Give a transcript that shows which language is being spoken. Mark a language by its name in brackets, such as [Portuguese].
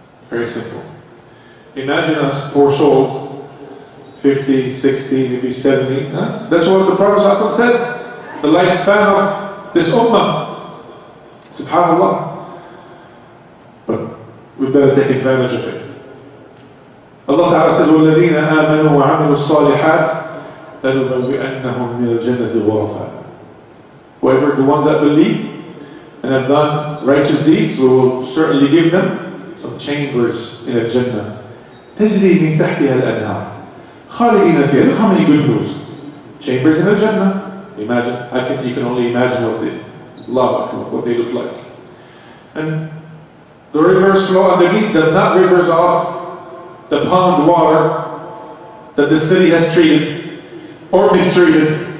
[English] Very simple. Imagine us poor souls, 50, 60, maybe 70. Huh? That's what the Prophet ﷺ said. The lifespan of this ummah. Subhanallah. But we better take advantage of it. [Arabic] Allah Ta'ala says, وَالَّذِينَ آمَنُوا وَعَمِلُوا الصَّالِحَاتِ لَنُبَوِّئَنَّهُم مِّنَ الْجَنَّةِ غُرَفًا. [English] Whoever, the ones that believe and have done righteous deeds, we will certainly give them some chambers in a Jannah. [Arabic] تجري من تحتها الأنهار خالدين فيها. [English] Look how many good news. Chambers in a Jannah. Imagine, you can only imagine what they look like. And the rivers flow underneath them, not rivers off the pond water that the city has treated or mistreated.